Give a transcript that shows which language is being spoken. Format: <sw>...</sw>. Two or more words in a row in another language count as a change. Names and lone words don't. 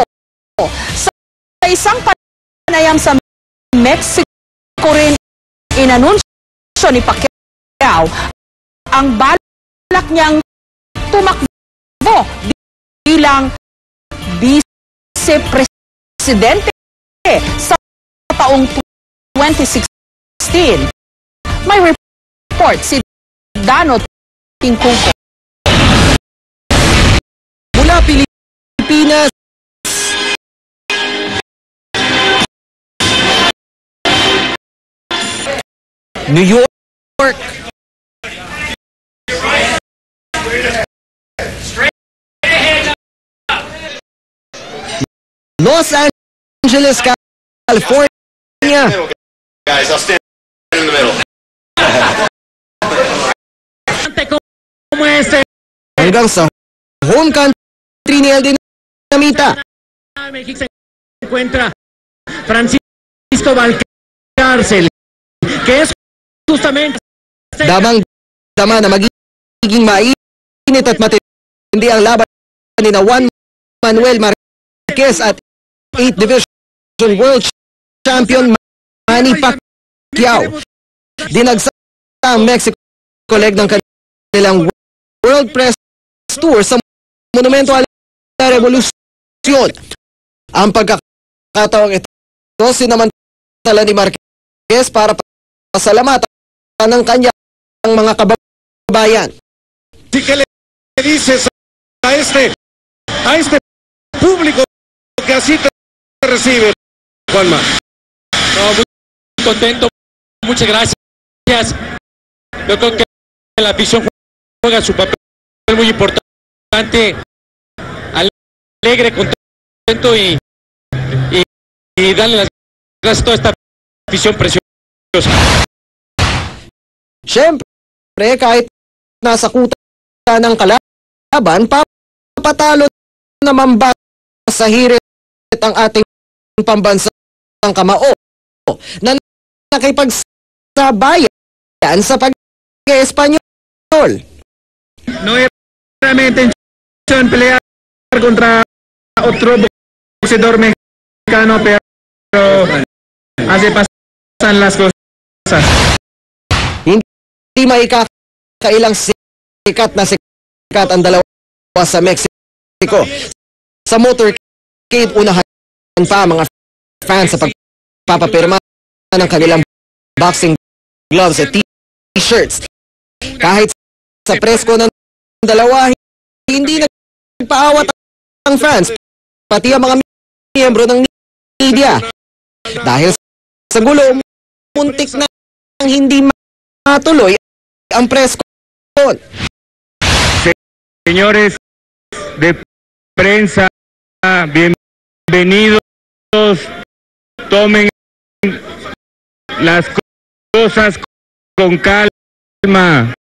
<tl>Sa isang panayam sa Mexico rin, inanunsyo ni Pacquiao ang balak niyang tumakbo bilang vice-presidente sa taong 2016. May report si Dano Tingkungko. Mula Pilipinas, New York, Los Angeles, California.</tl> <en>Guys, I'll stand in the middle.</en> <tl>Hanggang sa home country ni El Dinamita.</tl> <es>México se encuentra Francisco Valcárcel, que es justamente</es> <tl>Damang-dama na magiging mainit at matindi ang laban ni na Juan Manuel Marquez at</tl> <en>8th Division World Champion</en> <tl>Manny Pacquiao. Dinagsa ang Mexico leg ng kanilang World Press Tour sa Monumento a la Revolucion. Ang pagkakataong ito, sinamantala ni Marquez para pasalamatan ng kanyang mga kababayan.</tl> <es>¿Qué le dices a este público que así te recibe, Juanma? no, muy contento, muchas gracias. Yo creo que la afición juega su papel muy importante, alegre, contento y darle las gracias a toda esta afición preciosa.</es> <tl>Siyempre, kahit nasa kuta ng kalaban, papatalo naman ba sa hirit ang ating pambansang kamao na nakipagsabayan sa pag-Espanyol.</tl> <es>No era mi intención pelear contra otro boxeador mexicano, pero así pasan las cosas.</es> <tl>Hindi maikakailang sikat ang dalawa sa Mexico. Sa motorcade, unahan pa mga fans sa pagpapapirma ng kanilang</tl> <en>boxing gloves</en> <tl>at t-shirts. Kahit sa presko ng dalawa, hindi nagpaawat ang fans, pati ang mga miyembro ng media. Dahil sa gulo, muntik na hindi matuloy ang</tl> <en>press con.</en> <es>Señores de prensa, bienvenidos. Tomen las cosas con calma.</es>